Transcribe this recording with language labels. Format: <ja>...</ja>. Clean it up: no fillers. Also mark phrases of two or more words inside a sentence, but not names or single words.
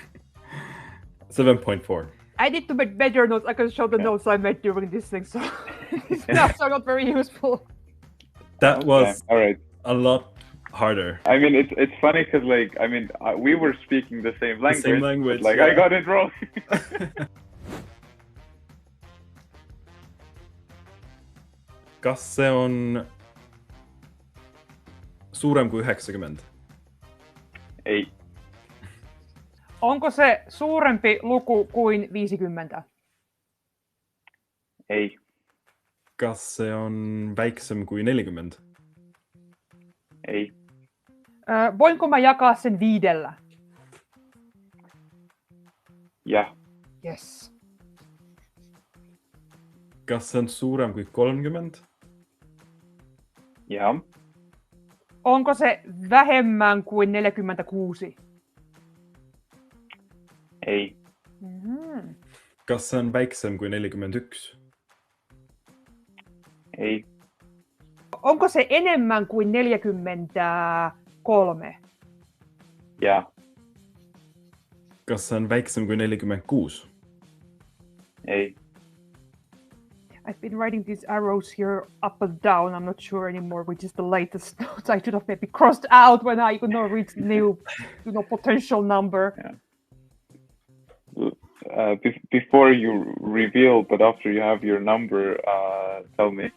<en>7.4. I need to make better notes. I can show the notes I made during this thing, so these notes are not very useful. That was all right. A lot harder. I mean, it's funny because like we were speaking the same language. Like yeah. I got it wrong.</en> <et>Kas se on suurem kui 90? Ei.</et> <fi>Onko se suurempi luku kuin 50? Ei.</fi> <et>Kas se on väiksem kui 40? Ei.</et> <fi>Voinko mä jakaa sen 5?</fi> <et>Jah.</et> <en>Yes.</en> <et>Kas se on suurem kui 30? Jah.</et> <fi>Onko se vähemmän kuin 46? Ei.</fi> <et>Kas see on väiksem kui 41? Ei.</et> <fi>Onko se enemmän kuin 43? Jaa.</fi> <et>Kas see on väiksem kui 46? Ei.</et> <en>I've been writing these arrows here up and down. I'm not sure anymore which is the latest notes. I should have maybe crossed out when I reach the new potential number. Yeah. Before you reveal, but after you have your number, tell me.</en>